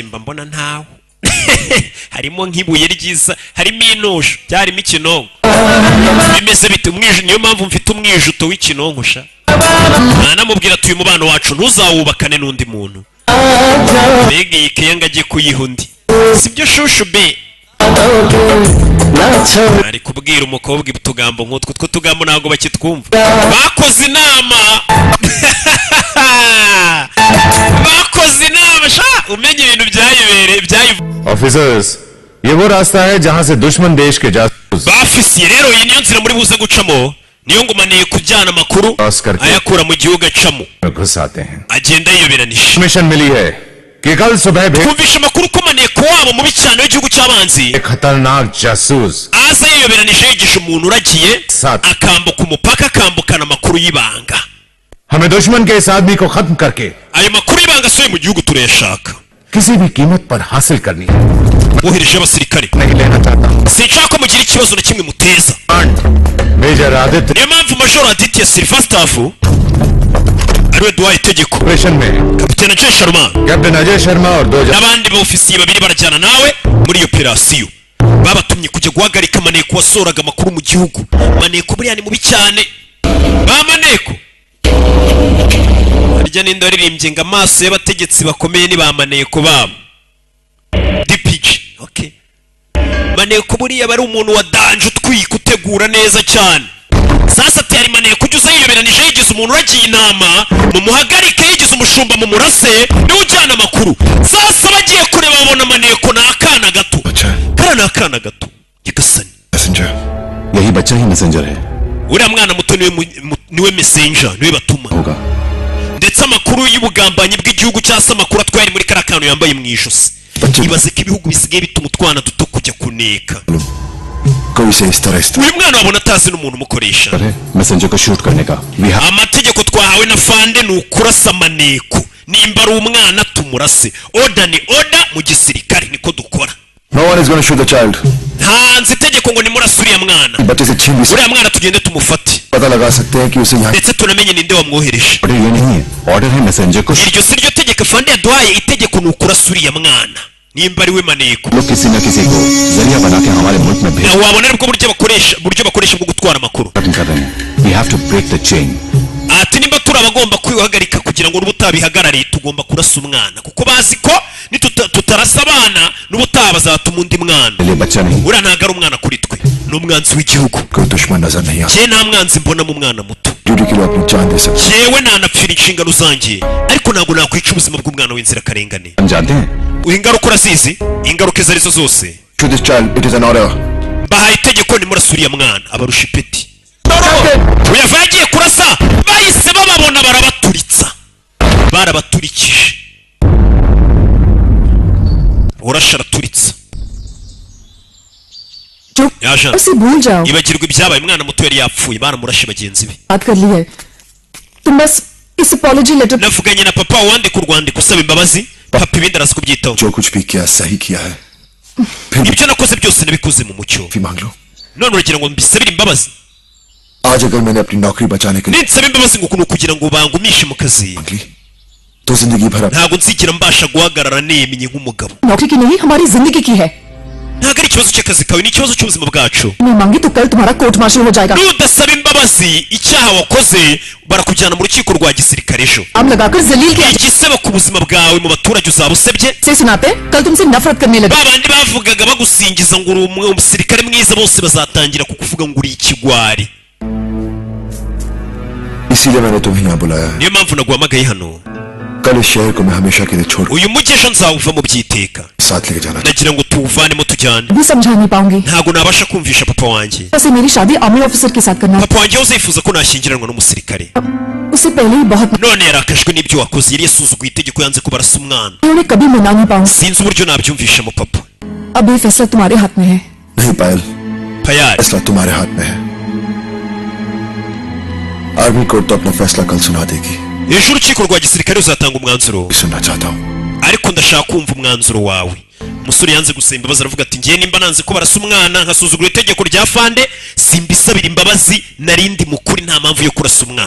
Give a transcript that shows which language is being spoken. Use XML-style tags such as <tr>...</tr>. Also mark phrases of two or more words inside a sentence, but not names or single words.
<rw>mba mbona ntawe harimo nk'ibuye ryiza harimo intushu byarimo ikinonko bimeze bite niyo mpamvu mfite umwijuto w'ikinonko sha nanamubwira ati uyu mubano wacu ntuzawubakane n'undi muntu mbega iyi keya ajye kuyiha undi sibyo shushu be ari kubwira umukobwa utugambo nk'utwo two tugambo ntabwo bakitwumva bakoze inama bakoze inama sha umenye ibintu byayibereye</rw> <hi>ऑफिसर्स ये वो रास्ता है जहां से दुश्मन देश के जासूस</hi> <rw>bafisiye rero iyi niyo nzira muri buze gucamo niyo ngumaneye kujyana amakuru ayakura mu gihugu acamo</rw> <hi>घुस आते हैं</hi> <rw>agenda yiyoberanije</rw> <hi>मिशन मिली है कि कल सुबह</hi> <rw>twumvisha amakuru ko maneko wabo mubi cyane w'igihugu cy'abanzi</rw> <hi>एक खतरनाक जासूस</hi> <rw>aza yiyoberanije yigisha umuntu uragiye akambuka umupaka akambukana amakuru y'ibanga</rw> <hi>हमें दुश्मन के इस आदमी को खत्म करके</hi> <rw>ayo makuru y'ibanga asohoye mu gihugu turayashaka</rw> <hi>किसी भी कीमत पर हासिल करनी है</hi> <rw>wohereje abasirikare</rw> <hi>नहीं लेना चाहता</hi> <rw>sinshaka ko mugira ikibazo na kimwe muteza</rw> <hi>मेजर आदित्य</hi> <rw>niyo mpamvu major Aditya Silva Staff ariwe duhaye itegeko</rw> <hi>ऑपरेशन में</hi> <rw>kapitene Jay Sharma</rw> <hi>कैप्टन अजय शर्मा और दो</hi> <rw>n'abandi bofisiye babiri barajyana nawe muri iyo operasiyo babatumye kujya guhagarika maneko wasohoraga amakuru mu gihugu maneko buriya ni mubi cyane ba maneko harya ninde waririmbye ngo amaso y'abategetsi bakomeye ni ba maneko babo DPG okay maneko buriya bari umuntu wa danje utwika utegura neza cyane</rw> <sw>sasa tayari</sw> <rw>maneko ujya uza yiyoberanije yigize umuntu uragiye inama mumuhagarike yigize umushumba mu murase niwe ujyana amakuru sasa bagiye kureba babona maneko ni akana gato kara ni akana gato gigasani</rw> <hi>मैसेंजर यही बच्चा ही मैसेंजर है</hi> <rw>uriya mwana muto niwe messenger niwe batuma</rw> <hi>होगा</hi> <rw>ndetse amakuru y'ubugambanyi bw'igihugu cyangwa se amakuru atwaye muri kariya kantu yambaye mu ijosi ibaze ko ibihugu bisigaye bituma utwana duto kujya kuneka</rw> <hi>कोई से इस तरह</hi> <rw>uyu mwana wabona atazi n'umuntu umukoresha</rw> <hi>मैसेंजर को शूट करने का</hi> <rw>amategeko twahawe na fande ni ukurasa maneko nimba ari umwana tumurase oda ni oda mu gisirikare niko dukora</rw> <en>No one is going to shoot the child.</en> <rw>ntanze itegeko ngo nimurase uriya mwana</rw> <en>But is it chimney?</en> <rw>uriya mwana tugende tumufate</rw> <hi>पता लगा सकते हैं कि उसे यहाँ</hi> <rw>ndetse tunamenye ninde wamwohereje</rw> <hi>ऑर्डर ये नहीं है ऑर्डर है मैसेंजर को</hi> <rw>iryo si ryo tegeko fande yaduhaye itegeko ni ukurasa uriya mwana nimba ari we maneko</rw> <hi>लोग किसी न किसी को जरिया बना के हमारे मुल्क में भेज</hi> <rw>wabona aribwo buryo bakoresha bwo gutwara amakuru</rw> <hi>खत्म कर रहे हैं</hi> <en>we have to break the chain</en> <rw>ati nimba turi abagomba kwihagarika kugira ngo n'ubutabihagarariye tugomba kurasa umwana kuko bazi ko tutarasa abana n'ubutaha bazatuma undi mwana</rw> <hi>लिए बच्चा नहीं</hi> <rw>uriya ntabwo ari umwana kuri twe ni umwanzi w'igihugu</rw> <hi>कोई दुश्मन नजर नहीं आता</hi> <rw>njye nta mwanzi mbona mu mwana muto</rw> <hi>ड्यूटी के लिए अपनी जान दे सकते</hi> <rw>njyewe nanapfira inshingano zanjye ariko ntabwo nakwica ubuzima bw'umwana w'inzirakarengane</rw> <hi>हम जानते हैं</hi> <rw>ingaruka urazizi ingaruka izo arizo zose</rw> <en>to this child it is an order</en> <rw>bahaye itegeko nimurasa uriya mwana abarusha ipeti uyava yagiye kurasa bahise bababona barabaturitsa barabaturikije urasha araturitsa</rw> <hi>जो</hi> <rw>yaje</rw> <hi>उसे भूल जाओ</hi> <rw>ibagirwa ibyabaye umwana muto yari yapfuye baramurashe bagenzi be</rw> <hi>बात कर ली है तुम बस इस</hi> <en>apology letter</en> <rw>navuganye na papa wandika urwandiko usaba imbabazi papa ibindi araza kubyitaho</rw> <hi>जो कुछ भी किया सही किया है फिर</hi> <rw>ibyo nakoze byose nabikoze mu mucyo</rw> <hi>भी मांग लो</hi> <rw>none uragira ngo mbisabire imbabazi</rw> <hi>आज अगर मैंने अपनी नौकरी बचाने के लिए</hi> <rw>ninsaba imbabazi ngo ni ukugira ngo bangumishe mu kazi</rw> <hi>मांग ली तो जिंदगी भर</hi> <rw>ntabwo nzigera mbasha guhagarara nemye nk'umugabo</rw> <hi>नौकरी की नहीं हमारी जिंदगी की है</hi> <rw>ntabwo ari ikibazo cy'akazi kawe ni ikibazo cy'ubuzima bwacu</rw> <hi>मैं मांगी तो कल तुम्हारा</hi> <en>court martial</en> <hi>हो जाएगा</hi> <rw>nudasaba imbabazi icyaha wakoze barakujyana mu rukiko rwa gisirikare ejo</rw> <hi>आम लगाकर जलील के</hi> <rw>igisebo ku buzima bwawe mu baturage uzaba usebye</rw> <hi>से सुनाते कल तुमसे नफरत करने लगे</hi> <rw>ba bandi bavugaga bagusingiza ngo uri umusirikare mwiza bose bazatangira kukuvuga ngo uri ikigwari</rw> <hi>इसीलिए मैंने तुम्हें यहाँ बुलाया है</hi> <rw>niyo mpamvu naguhamagaye hano</rw> <hi>कल इस शहर को मैं हमेशा के लिए छोड़</hi> <rw>uyu mujyi ejo nzawuva mu byiteka</rw> <hi>साथ लेके जाना</hi> <rw>nagira ngo tuwuvanemo tujyane</rw> <hi>भी समझा नहीं पाऊंगी</hi> <rw>ntabwo nabasha kumvisha papa wanjye</rw> <hi>वैसे मेरी शादी</hi> <en>army officer</en> <hi>के साथ करना</hi> <rw>papa wanjye uzifuza ko nashyingiranwa n'umusirikare</rw> <hi>उससे पहले ही बहुत</hi> <rw>none yarakajwe n'ibyo wakoze yari yasuzuguye itegeko yanze ko barasa umwana</rw> <hi>उन्हें कभी मना नहीं पाऊंगी</hi> <rw>sinzi uburyo nabyumvishamo papa</rw> <hi>अब ये फैसला तुम्हारे हाथ में है नहीं पायल payari फैसला तुम्हारे हाथ में है</hi> <en>army court</en> <hi>तो अपना फैसला कल सुना देगी</hi> <rw>ejo urukiko rwa gisirikare ruzatanga umwanzuro</rw> <hi>सुनना चाहता हूँ</hi> <rw>ariko ndashaka kumva umwanzuro wawe umusore yanze gusaba imbabazi aravuga ati ngiye nimba nanze ko barasa umwana nkasuzugura itegeko rya fande simbisabira imbabazi narindi mukuri nta mpamvu yo kurasa umwana</rw>